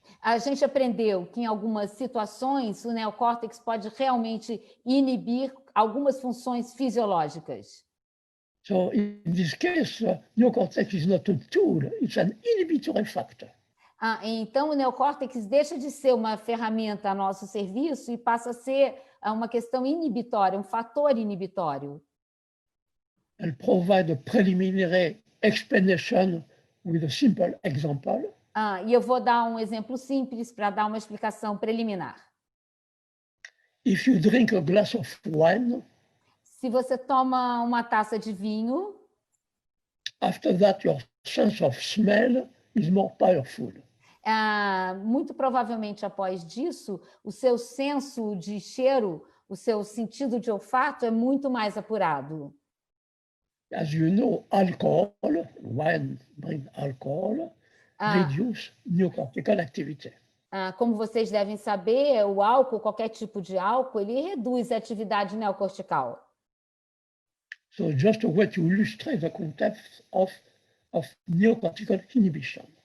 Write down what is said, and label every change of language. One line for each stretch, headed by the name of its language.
Portuguese: A gente aprendeu que, em algumas situações, o neocórtex pode realmente inibir algumas funções fisiológicas.
English: So, in this case, neocortex is not a tool, it's an inhibitory factor.
Portuguese: Então, o neocórtex deixa de ser uma ferramenta a nosso serviço e passa a ser uma questão inibitória, um fator inibitório.
English: I'll provide a preliminary explanation with a simple example.
Portuguese: E eu vou dar um exemplo simples para dar uma explicação preliminar.
English: If you drink a glass of wine,
Portuguese: se você toma uma taça de vinho,
English: after that your sense of smell is more powerful.
Portuguese: Muito provavelmente após disso, o seu senso de cheiro, o seu sentido de olfato é muito mais apurado.
English: As you know, alcohol, wine brings alcohol, reduce neocortical activity.
Portuguese: Como vocês devem saber, o álcool, qualquer tipo de álcool, ele reduz a atividade neocortical.
English: So just a way to illustrate the concept of neocortical inhibition.